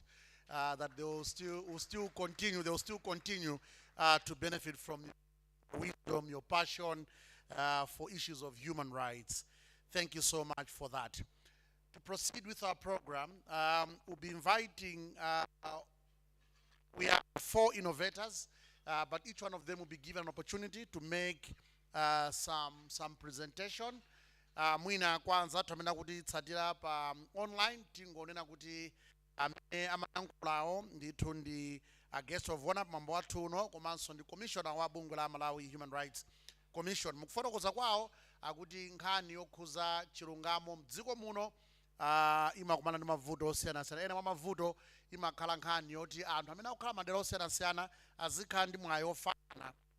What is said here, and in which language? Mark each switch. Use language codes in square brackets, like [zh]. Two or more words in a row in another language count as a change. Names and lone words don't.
[en] That they will still continue to benefit from your wisdom, your passion for issues of human rights. Thank you so much for that. To proceed with our program, we'll be inviting, we have 4 innovators, but each one of them will be given an opportunity to make some presentation. [ny] Mwina kwanza tumena kuti tsatira pa online tingonena kuti amayankhulawo ndithu ndi a [en] guest of honor [ny] mambo wathu uno komanso ndi commissioner wa bungwe la Malawi Human Rights Commission. Mukufotokoza kwawo akuti nkhani yokhuza chilungamo mdziko muno imakumana ndi mavuto osiyanasiyana. Ena mwa mavuto imakhala nkhani yoti anthu amene akukhala madera osiyanasiyana azikhala ndi mwayi ofanana.